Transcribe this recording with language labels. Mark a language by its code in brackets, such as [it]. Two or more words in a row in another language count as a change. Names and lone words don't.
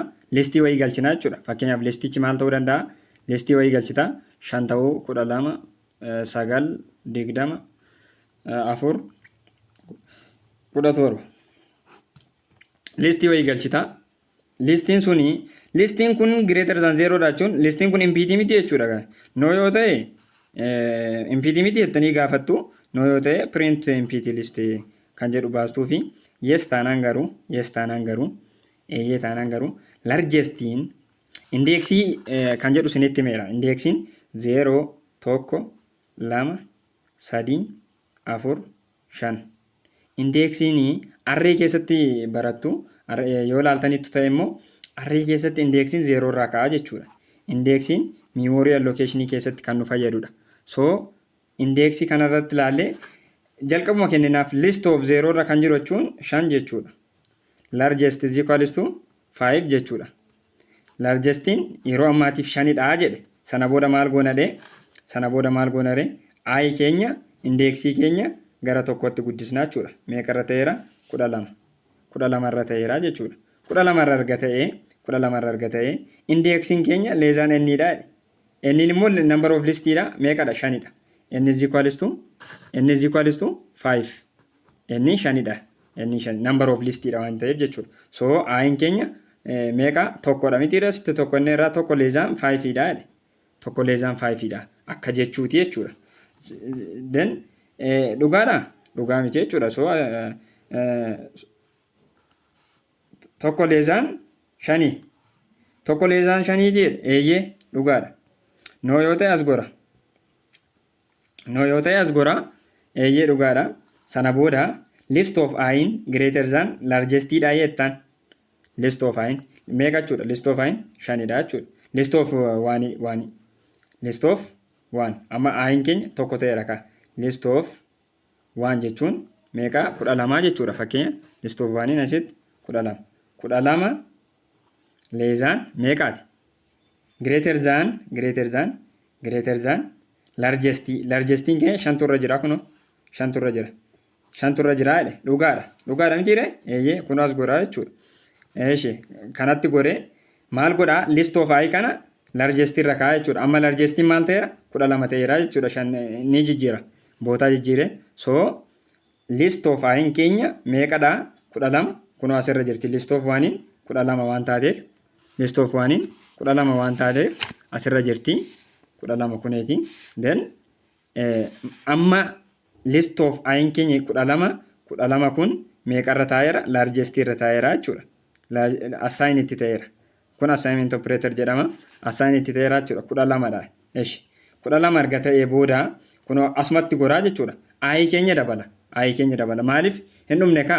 [om] Listii wayii galchinaa jechuudha. Fakkeenyaaf listichi maal ta'uu danda'a? Listii wayii galchita 5 ta'uu 12 9 20 4 17 listii wayii galchita. Listiin suni Listiin kun [en] greater than [om] 0 dha jechuun listiin kun empty miti jechuudha. No yoo ta'e empty miti jettanii gaafattu. No yoo ta'e [en] print empty list [om] kan jedhu baastuu fi yes taanaan garuu eeyyee taanaan garuu largestiin indeeksii kan jedhu isinitti himeera. Indeeksiin 0 1 2 3 4 5 indeeksiin arree keessatti barattu yoo ilaaltanitti ta'e immoo arree keessatti indeeksiin 0 irraa ka'a jechuudha. Indeeksiin [en] memory allocation [om] keessatti kan nu fayyadudha. So indeeksii kanarratti ilaallee jalqabuma kenninaaf [en] list of [om] 0 irra kan jiru jechuun 5 jechuudha. [en] Largest is equals to 5 jechuudha. [om] Largestiin yeroo ammaatiif 5 dha jedhe. Sana booda maal goona ree? I keenya indeeksii keenya gara tokkotti guddisnaa jechuudha. Meeqa irra ta'eera? 12. 12 irra ta'eera jechuudha. 12 irra erga ta'ee indeeksiin keenya leezaan n dha. N immoo [en] number of list [om] dha. Meeqadha? 5 dha. [en] N is equals to 5. [om] N 5 dha. N 5 [en] number of list [om] dha waan ta'eef jechuudha. So I keenya meeqa? Tokkodha mitiidha. Sitti tokko inni irraa tokko leezaan 5 dha. Tokko leezaan 5 dha. Akka jechuuti jechuudha. Then dhugaadha? Dhugaa miti jechuudha. So tokko leezaan 5. Tokko leezaan 5 jedhe eeyyee dhugaadha. No yoo ta'e as gora eeyyee dhugaadha. Sana booda [en] list of I greater than largest [om] dha jettaan. [en] List of I [om] meeqa jechuudha? [en] List of I [om] 5 dha jechuudha. [en] List of 1 list of 1 [om] amma I keenya tokko ta'eera ka. [en] List of 1 [om] jechuun meeqa? 12 jechuudha. Fakkeenya [en] list of 1 [om] asitti 12 leezaan meeqaati? [en] Greater than [om] largestiin keenya 5 irra jira kuno 5 irra jira. 5 irra jira jedhe dhugaadha mitiire eeyyee kun as godhaa jechuudha. Eeshi kanatti godhee maal godhaa? [en] List of I [om] kana largestii irra kaa'aa jechuudha. Amma largestiin maal ta'eera? 12 ta'eera jechuudha. 5 ni jijjiira bootaa jijjiire. So [en] list of I [om] keenya meeqadha? 12 kun asirra jirti. [en] List of 1 [om] 12 waan taateef [en] list of 1 [om] 12 waan taateef asirra jirti 12 kuneeti. Then amma [en] list of I [om] keenya 12 kun meeqarra taa'eera? Largestii irra taa'eera jechuudha. Assign itti ta'eera. Kun [en] assignment operator [om] jedhama. Assign itti ta'eera jechuudha. 12 dha. Eeshi 12 erga ta'ee booda kun asumatti goraa jechuudha. I keenya dabala. Maaliif hin dhumne kaa?